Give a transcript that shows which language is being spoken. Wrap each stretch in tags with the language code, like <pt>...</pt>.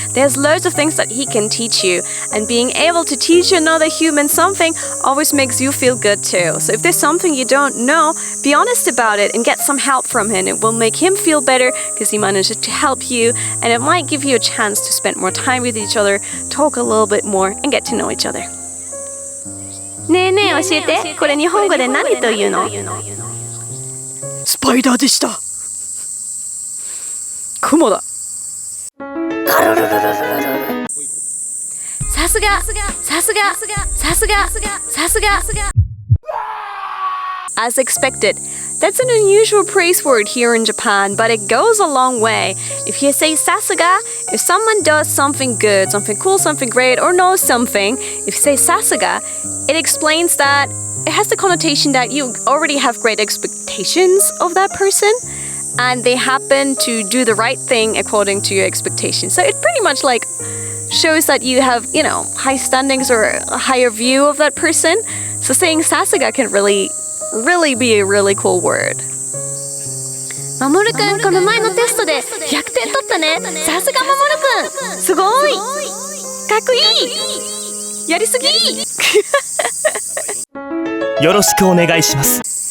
<en>There's loads of things that he can teach you. And being able to teach another human something always makes you feel good too. So if there's something you don't know, be honest about it and get some help from him. It will make him feel better because he managed to help you. And it might give you a chance to spend more time with each other, talk a little bit more, and get to know each other.</en> <ja>ねえねえ教えて、これ日本語で何というの？スパイダーでした。クモだ。さすが、さすが、さすが、さすが。</ja> <en>As expected. That's an unusual praise word here in Japan, but it goes a long way. If you say sasuga, if someone does something good, something cool, something great, or knows something, if you say sasuga, it explains that it has the connotation that you already have great expectations of that person, and they happen to do the right thing according to your expectations. So it pretty much shows that you have, high standings or a higher view of that person. So saying sasuga can really be a really cool word.</en> <ja>まもるくん、この前のテストで100点取ったね。さすがまもるくん、すごい。かっこいい。やりすぎ。よろしくお願いします。</ja>